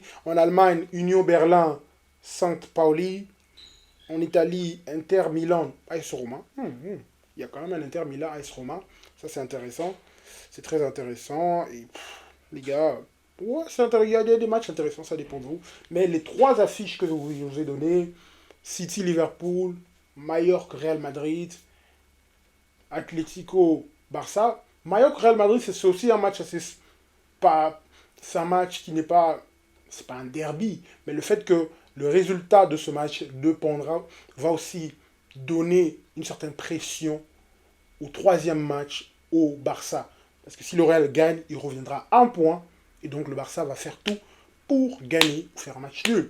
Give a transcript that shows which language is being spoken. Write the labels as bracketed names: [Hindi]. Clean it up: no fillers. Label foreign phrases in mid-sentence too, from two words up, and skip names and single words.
[French] En Allemagne, Union Berlin, Saint Pauli. En Italie, Inter Milan, AS Roma. Il y a quand même un Inter Milan AS Roma. Ça, c'est intéressant. C'est très intéressant. Et les gars, ouais, il y a des matchs intéressants, ça dépend de vous. Mais les trois affiches que je vous ai données, City Liverpool, Mallorca Real Madrid, Atlético Barça. Mallorca Real Madrid, c'est aussi un match assez pas, c'est un match qui n'est pas, c'est pas un derby, mais le fait que le résultat de ce match dépendra, va aussi donner une certaine pression au troisième match au Barça. Parce que si le Real gagne, il reviendra à un point, et donc le Barça va faire tout pour gagner, ou faire un match nul.